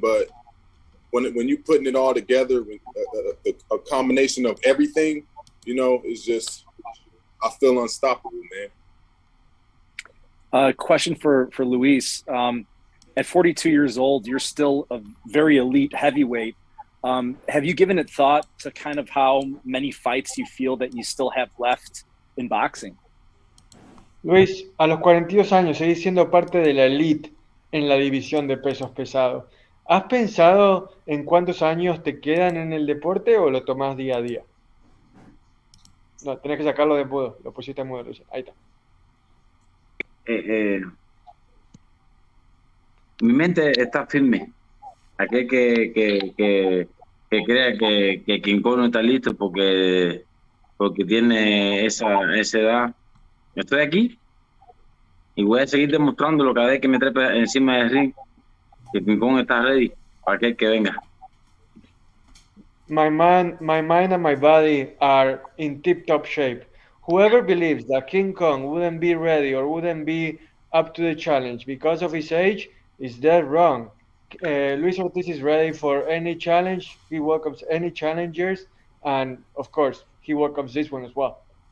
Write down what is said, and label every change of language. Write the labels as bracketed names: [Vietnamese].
[English] But when you're putting it all together, a combination of everything, you know, is just, I feel unstoppable, man. Question for Luis. At 42 years old, you're still a very elite heavyweight. Have you given it thought to kind of how many fights you feel that you still have left in boxing? [Spanish] Luis, a los 42 años seguís siendo parte de la elite en la división de pesos pesados. ¿Has pensado en cuántos años te quedan en el deporte o lo tomás día a día? No, tenés que sacarlo de mudo. Lo pusiste en mudo, Luis. Ahí está. Mi mente está firme. Aquel que crea que King Kong no está listo porque tiene esa edad. Estoy aquí y voy a seguir demostrándolo cada vez que me trepe encima del ring, que King Kong está ready para aquel que venga. [English] My mind and my body are in tip-top shape. Whoever believes that King Kong wouldn't be ready or wouldn't be up to the challenge because of his age is dead wrong. Luis Ortiz is ready for any challenge. He welcomes any challengers, and of course, he welcomes this one as well.